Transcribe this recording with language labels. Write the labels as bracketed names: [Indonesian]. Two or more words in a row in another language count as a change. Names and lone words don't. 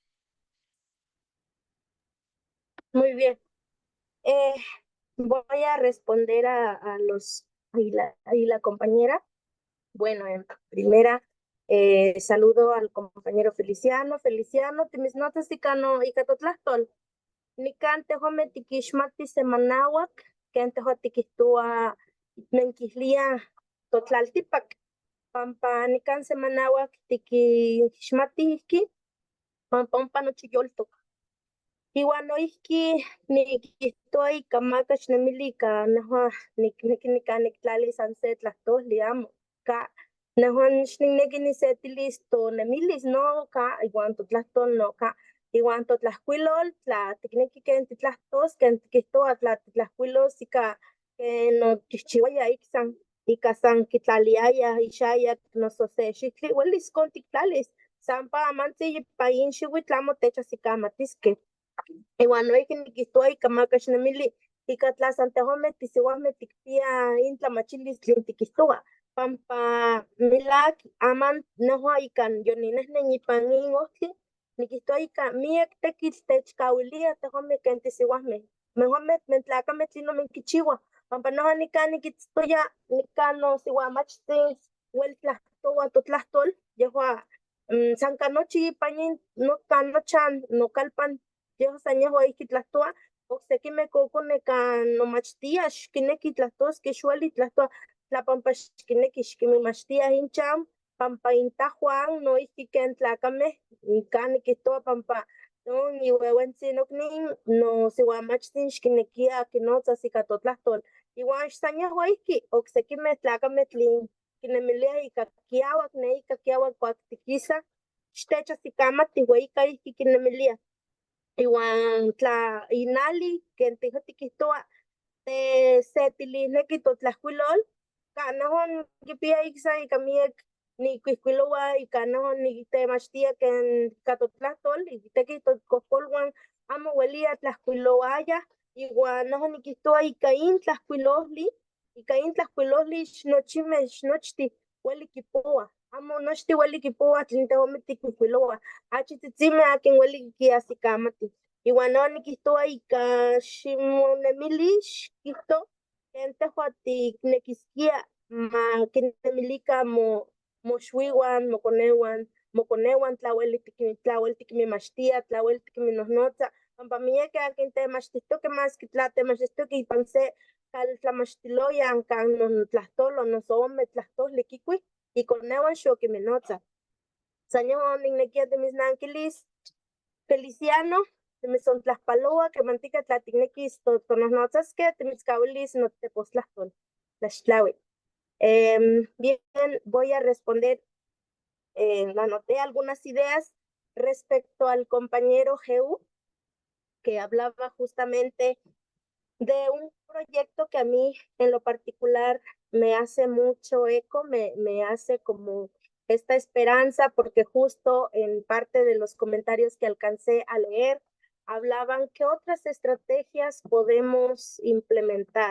[Spanish] Muy bien. Voy a responder a la compañera. Bueno, en primera, saludo al compañero Feliciano. [Nahuatl languages] Feliciano, timis notas ticano y catotlastol. Nican tehome tiquixmati semanauac, ken teho tiquihtua menkihlia totlaltipac. Pampa nican semanauac tiquixmati ihki, pampa ompa nochi yoltok. Iwan noihki nikihtoa ika maka xnemili ika nehua nikneki niktlalis san se tlahtoli amo. Ka nehuan xnikneki nisetilis tonemilis no ka iwan totlahtol no ka iwan totlahkuilol tla tikneki ken titlahtos ken tikihtoa tla titlahkuilos ika ken otihchiuaya ika san kitlaliaya ixayak noso se xihtli uelis kon tiktlalis san pa amantzi ipa in xiuitl amo techahsikamatiskeh. Iwan noihki nikihtoa ika maka xnemili ika tla san tehomeh tisiuameh tikpiah in tlamachilis tlen tikihtoa pampa milak aman nehua ika yoninehnen ipan in ohtli nikihtoa ika miek tekitl techkawilia tehomeh ken tisiuameh. Mehuameh tlen tlakameh tlinon menkichiuah pampa nehua nikan nikitztoya nikan nosiuamachtin uel tlahtowa totlahtol yehua san kan nochi ipan in nokan nochan nokalpan yehua san yehua ihki tlahtoa, oksekimeh kokoneh kan nomachtia xkineki tlahtoskeh xueli tlahtoa tla pampa xkineki xkinmimachtiah inchan pampa intahuan noihki ken tlakameh kan nikihtoa pampa non iueuentzin noknin nosiuamachtin xkinekia kinotzas ika totlahtol iwan san yehua ihki oksekimeh tlakameh tlen kinemiliah ika kiauak ne ika kiauak kuak tikisah xtechahsikamatih ua ika ihki kinemiliah. Iwan tla inali ken tehuan tikihtoa setilihneki totlahkuilol kanahon kipia iksa ikamiek ni kuihkuilowa y kanahon ni temachtia ken katotlahtol y tekitotkohkolwan amo welia tlahkuilowaya iwan nohon nikihtowa ika in tlahkuiloli nochtih ueli kipowah, amo nochtih ueli kipowah tlen tehomeh tikuihkuilowah, achi tzitzimeh akin ueli kiasikamatih. Iwan no nikihtowa ika ximonemili xikihto ken tehua tiknekiskia ma kinemilikan moxuiuan, mokoneuan tla ueli tikinmimachtia, tla ueli tikinminohnotza, panpa miekeh akin temachtihtokeh maski tla temachtihtokeh ipan se kaltlamachtiloyan kan nontlahtolo noso ome tlahtoli kikuih, ikoneuan xokinminotzah. San yehon oniknekia timitznankilis, Feliciano, timitzontlahpaloa kemantika tla tiknekis tonohnotzaskeh, timitzkawilis notepostlahkol. Tlaxtlaui. [Spanish] Bien, voy a responder, anoté algunas ideas respecto al compañero Geu, que hablaba justamente de un proyecto que a mí en lo particular me hace mucho eco, me hace como esta esperanza, porque justo en parte de los comentarios que alcancé a leer, hablaban qué otras estrategias podemos implementar.